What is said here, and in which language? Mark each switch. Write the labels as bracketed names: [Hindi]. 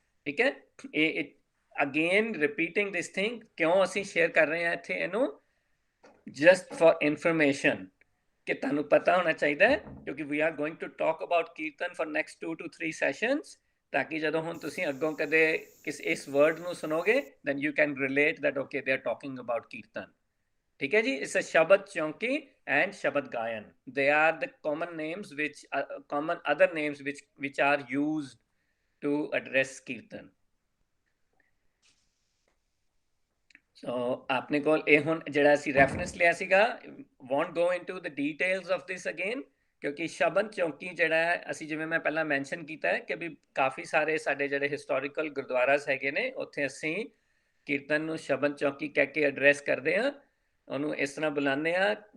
[Punjabi] ਠੀਕ ਹੈ, ਇਹ [English] again repeating this thing, [Punjabi] ਕਿਉਂ ਅਸੀਂ ਸ਼ੇਅਰ ਕਰ ਰਹੇ ਹਾਂ ਇੱਥੇ ਇਹਨੂੰ, [English] just for information, [Punjabi] ਕਿ ਤੁਹਾਨੂੰ ਪਤਾ ਹੋਣਾ ਚਾਹੀਦਾ ਹੈ, ਕਿਉਂਕਿ [English] we are going to talk about [Punjabi] kirtan [English] for next 2 to 3 sessions, [Punjabi] ਤਾਂ ਕਿ ਜਦੋਂ ਹੁਣ ਤੁਸੀਂ ਅੱਗੋਂ ਕਦੇ ਇਸ ਵਰਡ ਨੂੰ ਸੁਣੋਗੇ [English] then you can relate that okay they are talking about [Punjabi] ਕੀਰਤਨ। ਠੀਕ ਹੈ ਜੀ, [English] it's a shabad chowki and shabad gayan, they are the common names which common other names which are used to address kirtan. [Punjabi] ਸੋ ਆਪਣੇ ਕੋਲ ਇਹ ਹੁਣ ਜਿਹੜਾ ਅਸੀਂ ਰੈਫਰੈਂਸ ਲਿਆ ਸੀਗਾ, [English] won't go into the details of this again, [Punjabi] ਕਿਉਂਕਿ ਸ਼ਬਦ ਚੌਂਕੀ ਜਿਹੜਾ ਹੈ, ਅਸੀਂ ਜਿਵੇਂ ਮੈਂ ਪਹਿਲਾਂ ਮੈਂਸ਼ਨ ਕੀਤਾ ਹੈ ਕਿ ਵੀ ਕਾਫੀ ਸਾਰੇ ਸਾਡੇ ਜਿਹੜੇ ਹਿਸਟੋਰੀਕਲ ਗੁਰਦੁਆਰਾਸ ਹੈਗੇ ਨੇ, ਉੱਥੇ ਅਸੀਂ ਕੀਰਤਨ ਨੂੰ ਸ਼ਬਦ ਚੌਂਕੀ ਕਹਿ ਕੇ ਐਡਰੈਸ ਕਰਦੇ ਹਾਂ, ਉਹਨੂੰ ਇਸ ਤਰ੍ਹਾਂ ਬੁਲਾਉਂਦੇ ਹਾਂ।